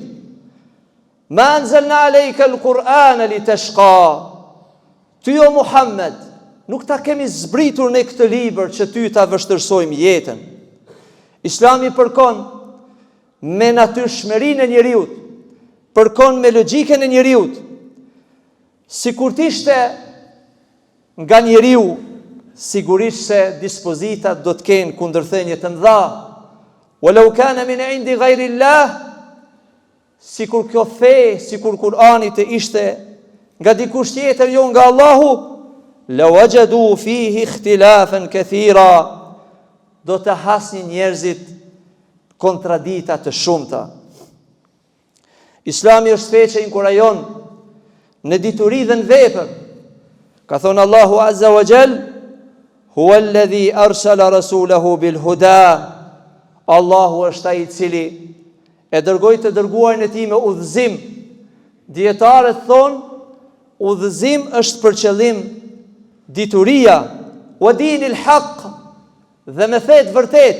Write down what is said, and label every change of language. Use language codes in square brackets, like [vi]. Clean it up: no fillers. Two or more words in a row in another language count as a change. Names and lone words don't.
[ar] ما أنزلنا عليك القرآن لتشقى. [sq] Ty o Muhammed, nuk ta kemi zbritur në këtë libër që ty ta vështërsojmë jetën. Islami përkon me natyrshmërinë e njeriut, përkon me logjikën e njeriut, sikur të ishte nga njeriu, sigurisht se dispozitat do të kenë kundërthënie të mëdha. [ar] ولو كان من عند غير الله, [sq] sikur kjo fe, sikur Kur'ani të ishte nga dikush tjetër, jo nga Allahu, [ar] لوجدوا فيه اختلافا كثيرا, [sq] do të hasnin njerëzit kontradita të shumta. Islami është fe që inkurajon në dituri dhe në vepër. Ka thonë Allahu [ar] عز وجل, هو الذي أرسل رسوله بالهدى. [sq] Allahu është ai i cili e dërgoi të dërguarin e tij me udhëzim. Dietarët thonë, udhëzim është për qëllim dituria, [ar] ودين الحق, [sq] dhe me fetë vërtet.